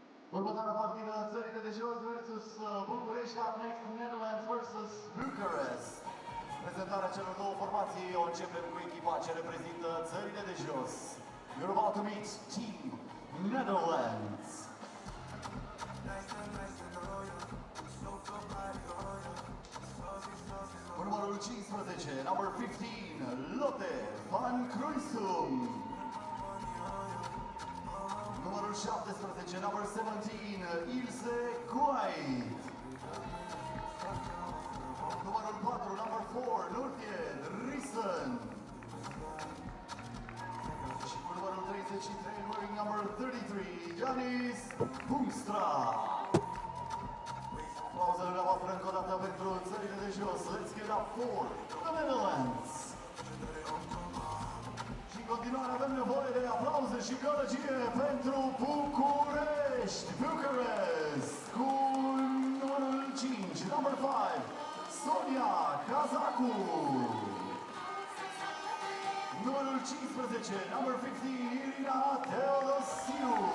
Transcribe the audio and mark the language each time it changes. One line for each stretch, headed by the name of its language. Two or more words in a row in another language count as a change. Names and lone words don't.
Romanian: Următoarea partidă, țările de jos versus București,
English: up next Netherlands versus Bucharest.
Romanian: Prezentarea celor două formații o începem cu echipa ce reprezintă țările de jos.
English: You're about to meet Team Netherlands.
Romanian: Cu numărul 15, number 15, Lotte van Kruisum. Numărul 17, number 17, Ilse Kwijt. Numărul 4, number 4, Nurtje Riesen. Și cu numărul 33,
English: wearing number 33, Janis Boomstra.
Romanian: Aplauzele la voastră încă o dată pentru țările de jos.
English: Let's get up for the Netherlands.
Romanian: Și în continuare avem nevoie de aplauze și gălăgie pentru București. Bucharest cu numărul 5, number 5, Sonia Kazaku. Numărul 15, number 15, Irina Teodosiu.